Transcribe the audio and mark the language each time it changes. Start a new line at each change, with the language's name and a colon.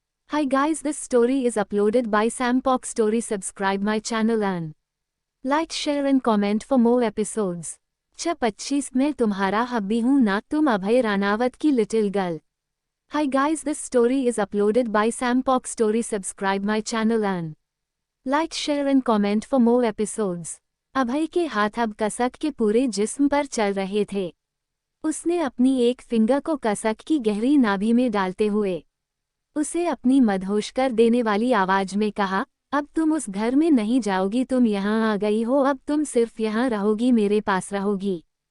English: Hi guys, this story is uploaded by Sampok Story. Subscribe my channel and like, share and comment for more episodes।
Hindi: 25 मैं तुम्हारा hubby हूँ ना, तुम अभय रानावत की little girl.
English: Hi guys, this story is uploaded by Sampok Story. Subscribe my channel and like, share and comment for more episodes।
Hindi: अभय के हाथ अब कसक के पूरे जिस्म पर चल रहे थे। उसने अपनी एक फिंगर को कसक की गहरी नाभि में डालते हुए उसे अपनी मदहोश कर देने वाली आवाज में कहा, अब तुम उस घर में नहीं जाओगी, तुम यहाँ आ गई हो, अब तुम सिर्फ यहाँ रहोगी, मेरे पास रहोगी।